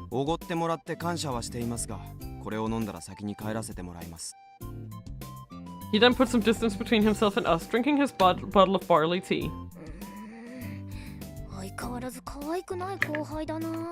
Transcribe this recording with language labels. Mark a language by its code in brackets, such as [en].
[ja] おごってもらって感謝はしていますが、これを飲んだら先に帰らせてもらいます。 [en] He then put some distance between himself and us, drinking his bottle of barley tea. [ja] 相変わらず可愛くない後輩だな。